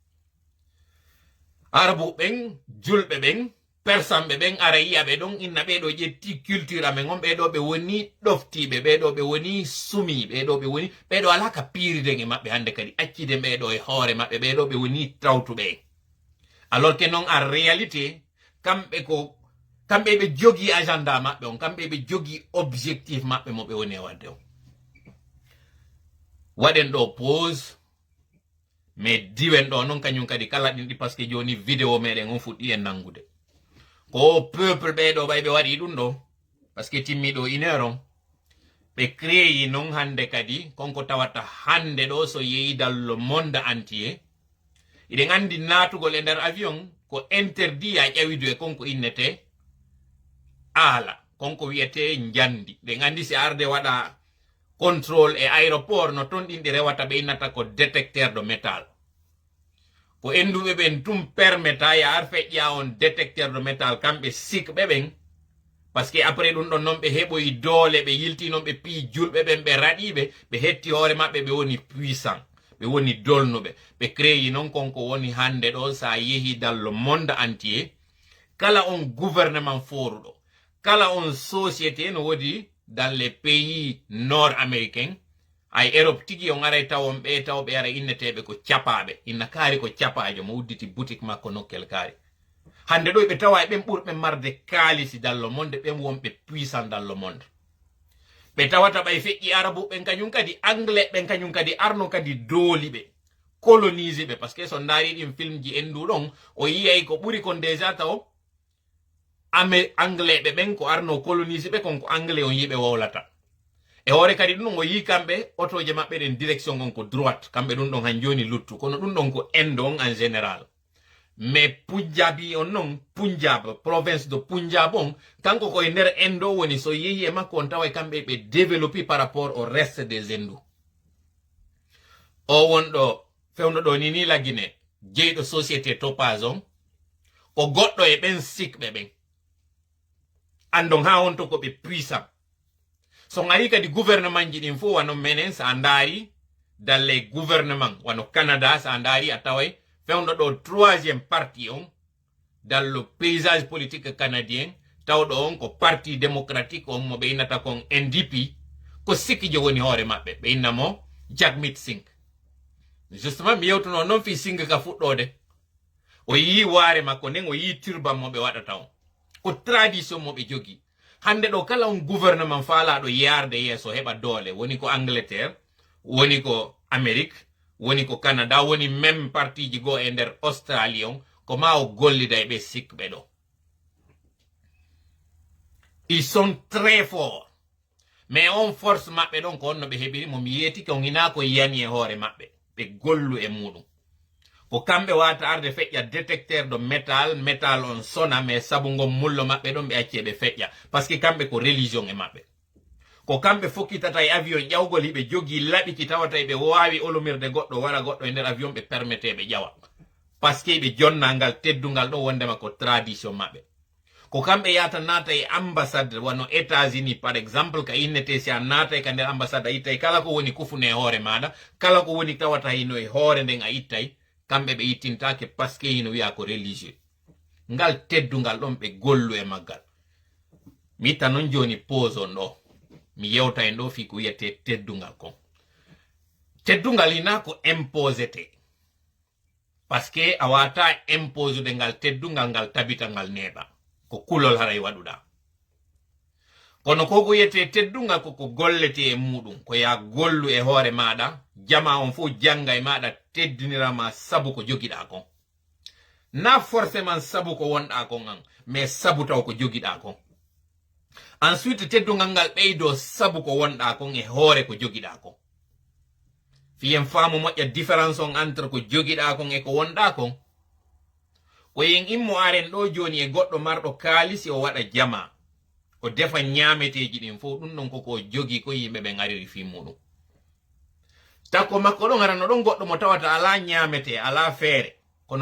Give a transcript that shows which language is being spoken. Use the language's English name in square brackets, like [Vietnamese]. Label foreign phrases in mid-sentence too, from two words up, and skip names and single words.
[Fula] arabu ɓen julɓe ɓen persanɓe ɓen ara yiyaɓe ɗon inna ɓeɗo ƴetti culture amen on ɓeɗo ɓe woni ɗoftiɓe ɓeɗo ɓe woni sumi ɓeɗo alaka piriden e maɓɓe hande kadi accide ɓeɗo e hoore maɓɓe ɓeɗo ɓe woni trawtuɓe [French] alors que non en réalité [Fula] kamɓe ɓe jogi agenda maɓɓe on kamɓe ɓe jogi objectif maɓɓe mo ɓe woni e wadde on waɗen ɗo pause mais diwen ɗo non kañum kadi kala ɗin ɗi [French] par ce que [Fula] joni vidéo meɗen on fuɗɗi e nangude ko peuple ɓeɗo ɓay ɓe waɗi ɗum ɗo [French] par ce que [Fula] timmiɗo 1 heure on ɓe créyi non hande kadi konko tawata hande ɗo so yeeyi [French] dans le monde entier [Fula] iɗen andi natugol e nder avion ko interdit ya ƴawidu e konko innete aala konko wiyete njandi ɗen andi si arde waɗa contrôle e aéroport no ton ɗin ɗi rewata ɓe innata ko [French] détecteur de métal [Fula] ko enduɓe ɓen tum permetta ya ar feƴƴa on détecteur [French] de métal [Fula] kamɓe sikɓe ɓen [French] par ce que [Fula] après ɗum ɗon noon ɓe heɓoyi doole ɓe yilti noon ɓe pii julɓe ɓen ɓe raɗiɓe ɓe hetti hoore maɓɓe ɓe woni puissant ɓe woni dolnuɓe ɓe créyi noon konko woni hande ɗo sa yeehi [French] dans le monde entier [Fula] kala on gouvernement foruɗo kala on société no wodi [French] dans les pays nord américain [Fula] ay Europe tigi on aray tawon ɓe taw ɓe ara inneteɓe ko capaɓe inna kaari ko capajo mo udditi boutique makko nokkel kaari hande ɗo ɓe tawa ɓen ɓurɓe marde kaalisi [French] dans le monde [Fula] ɓen wonɓe puissant [French] dans le monde [Fula] ɓe tawata ɓay feƴƴi arabu ɓen kañum kadi anglais ɓen kañum kadi arno kadi dooli ɓe colonise ɓe [French] par ce que [Fula] so ndaari ɗin film ji en ɗon o yiyay ko ɓuri kon déjà taw anglais ɓe ɓen ko arno colonise ɓe konko anglais on yiɓe wowlata e hoore kadi ɗum o yi kamɓe otoje maɓɓe ɗen direction on ko droite kamɓe ɗum ɗon han joni luttu kono ɗum ɗon ko inde on [French] en général mais [Fula] punjabi on non punjab [French] province de punjab [Fula] on kanko koye nder inde o woni so yeehi e makko on tawa kamɓe ɓe développi [French] par rapport au reste des indou [Fula] o wonɗo fewno ɗo ni lagine jeyɗo société topage on o goɗɗo e ɓen sikɓe ɓen andon ha wonto ko ɓe puissant so ari kadi gouvernement ji ɗin fo wano menen sa ndaari [French] dans les gouvernements [Fula] wano Canada sa ndaari a taway fewno ɗo [French] troisième parti [Fula] on [French] dans le paysage politique canadien [Fula] tawɗo on ko [French] parti démocratique [Fula] on mo ɓe innata kon NDP ko sikkijo woni hoore maɓɓe ɓe innamo Jagmeet Singh justement mi yewtuno noon fi Singh ka fuɗɗode o yi waare makko nden o yi turban mo ɓe waɗata on ko tradition mo ɓe jogi hande ɗo kala on gouvernement faalaɗo yarde yeeso heɓa doole woni ko Angleterre woni ko Amérique woni ko Canada woni [French] même parti [Fula] ji go e nder Australie on ko ma o gollida e ɓe sikɓe ɗo [French] ils sont très forts mais [Fula] on force maɓɓe ɗon ko onno ɓe heɓiri mo mi yeeti ko hina ko yani e hoore maɓɓe ɓe gollu e muɗum ko kamɓe wata arde feƴƴa [French] détecteur de métal [Fula] on sona mais sabu ngon mullo maɓɓe ɗon ɓe acce ɓe feƴƴa [French] par ce que [Fula] kamɓe ko religion e maɓɓe ko kamɓe fokkitata e avion ƴawgol hiɓe jogi laɓiki tawata ɓe wawi olomirde goɗɗo wara goɗɗo e nder avion ɓe permette ɓe ƴawa [French] par ce que [Fula] ɓe jonnangal teddungal ɗo wondema ko tradition maɓɓe ko kamɓe yata naata e ambassade wano États-Unis [French] par exemple [Fula] ka innete si a naata e ka nder ambassade a ittay kala ko woni kufune e hoore maɗa kala ko woni tawata hino e hoore nden a ittay kamɓe ɓe ittintake [French] par ce que [Fula] hino wiya ko religieux ngal teddungal ɗon ɓe gollu e maggal mi itta noon joni pause on ɗo mi yewta en ɗo fi ko wiyete teddungal kon teddungal hina ko imposete [French] par ce [Fula] que a wata imposude ngal teddungal ngal tabita ngal neeɓa ko kulol haray waɗuɗa kono ko wiyete teddungal koko gollete e muɗum ko ya gollu e hoore maɗa jama on fo janga e maɗa teddinirama sabu ko jogiɗa kon na forcément sabu ko wonɗa kon an mais sabu taw ko jogiɗa kon ensuite teddungal ngal ɓeydo sabu ko wonɗa kon e hoore ko jogiɗa kon fiyen faamu moƴƴa différence on entre ko jogiɗa kon e ko wonɗa kon ko yen immo aren ɗo joni e goɗɗo marɗo kaalisi o waɗa jama o defa ñaameteji ɗin fof ɗum ɗon koko jogi ko yimɓe ɓe gariri fi muɗum takko makko ɗon arano ɗon goɗɗo mo tawata ala ñaamete ala feere kono